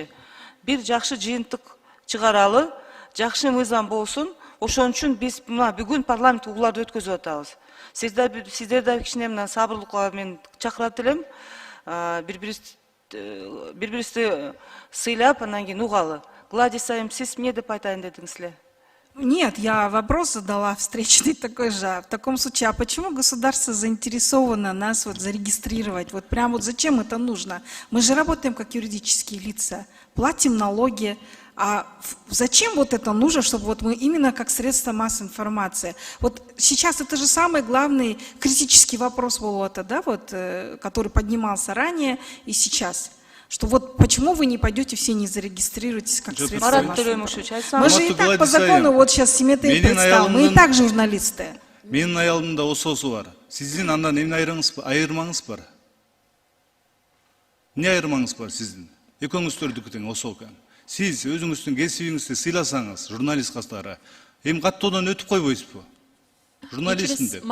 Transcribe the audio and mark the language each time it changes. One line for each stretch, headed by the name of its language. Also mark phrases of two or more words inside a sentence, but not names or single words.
Kyrgyz: Бир жакшы жыйынтык чыгаралы, жакшы мыйзам болсун. Ошон үчүн биз мына бүгүн парламент угуларды өткөзүп атабыз. Сиздер да кичине мына сабырлыкка мен чакырат элем. Бири-бирибизди сыйлап, андан кийин угалы. Гладис айым, сиз эмне деп айтайын дедиңиз эле?
Russian: Нет, я вопрос задала встречный такой же. В таком случае, а почему государство заинтересовано нас вот зарегистрировать? Вот прям вот зачем это нужно? Мы же работаем как юридические лица, платим налоги. А зачем вот это нужно, чтобы вот мы именно как средство массовой информации? Вот сейчас это же самый главный критический вопрос Волота, да, вот, который поднимался ранее и сейчас. Что вот почему вы не пойдете все не зарегистрируетесь как средство массовой информации? Мы же и так по закону, вот сейчас Симметрий представил, мы и так журналисты.
Kyrgyz: Менин аялымда ососу бар. Сиздин андан эмне айырмаңыз бар? Эмне айырмаңыз бар сиздин? Экөөңүздөрдүкү тең осоо экен. Сиз өзүңүздүн кесибиңизди сыйласаңыз, журналист кастары, эми каттоодон өтүп койбойсузбу? Журналистин деп.